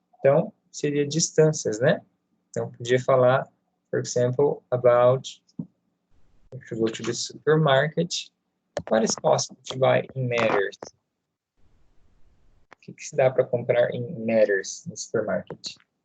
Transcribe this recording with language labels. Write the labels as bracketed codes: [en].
[pt] Então, seria distâncias, né? Então, podia falar, [en] for example, about if you go to the supermarket, what is possible to buy in meters? [pt] O que se dá para comprar em meters no supermarket?